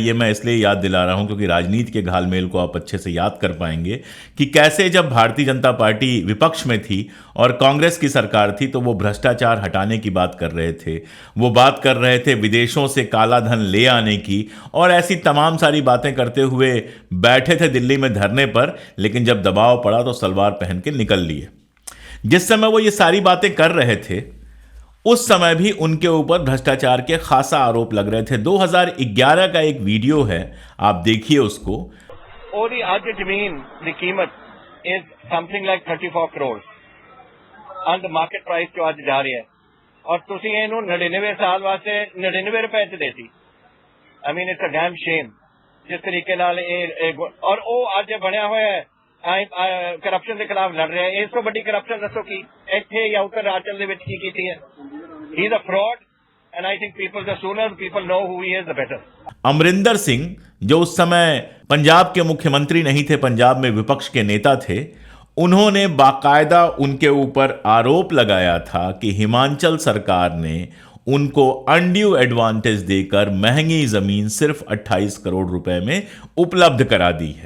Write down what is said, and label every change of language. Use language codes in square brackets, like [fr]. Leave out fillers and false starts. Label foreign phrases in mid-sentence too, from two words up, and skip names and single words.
[hi] ये मैं इसलिए याद दिला रहा हूं क्योंकि राजनीति के घालमेल को आप अच्छे से याद कर पाएंगे कि कैसे जब भारतीय जनता पार्टी विपक्ष में थी और कांग्रेस की सरकार थी तो वो भ्रष्टाचार हटाने की बात कर रहे थे, वो बात कर रहे थे विदेशों से काला धन ले आने की, और ऐसी तमाम सारी बातें करते हुए बैठे थे दिल्ली में धरने पर। लेकिन जब दबाव पड़ा तो सलवार पहन के निकल लिए। जिस समय वो ये सारी बातें कर रहे थे उस समय भी उनके ऊपर भ्रष्टाचार के खासा आरोप लग रहे थे। 2011 का एक वीडियो है, आप देखिए उसको। [pa] ਉਹਦੀ ਅੱਜ ਜ਼ਮੀਨ ਦੀ ਕੀਮਤ [en] is something like 34 crores and the market price [pa] ਜੋ ਅੱਜ ਜਾ ਰਿਹਾ ਹੈ, ਔਰ ਤੁਸੀਂ ਇਹਨੂੰ 99 ਸਾਲ ਵਾਸਤੇ 99 ਰੁਪਏ ਚ ਦੇਤੀ। [en] I mean it's a damn shame [pa] ਜਿਸ ਤਰੀਕੇ ਨਾਲ ਇਹ ਔਰ ਉਹ ਅੱਜ ਬਣਿਆ ਹੋਇਆ ਹੈ ਕਰਪਸ਼ਨ ਦੇ ਖਿਲਾਫ ਲੜ ਰਿਹਾ ਹੈ। ਇਸ ਤੋਂ ਵੱਡੀ ਕਰਪਸ਼ਨ ਦੱਸੋ ਕੀ ਇੱਥੇ ਜਾਂ ਉੱਤਰਾਂਚਲ ਦੇ ਵਿੱਚ ਕੀ ਕੀਤੀ ਹੈ। [en] He is a fraud and I think the sooner people know who he is, the better. [hi] अमरिंदर सिंह जो उस समय पंजाब के मुख्यमंत्री नहीं थे, पंजाब में विपक्ष के नेता थे, उन्होंने बाकायदा उनके ऊपर आरोप लगाया था कि हिमाचल सरकार ने उनको [en] undue advantage [hi] देकर महंगी जमीन सिर्फ 28 करोड़ रुपए में उपलब्ध करा दी है।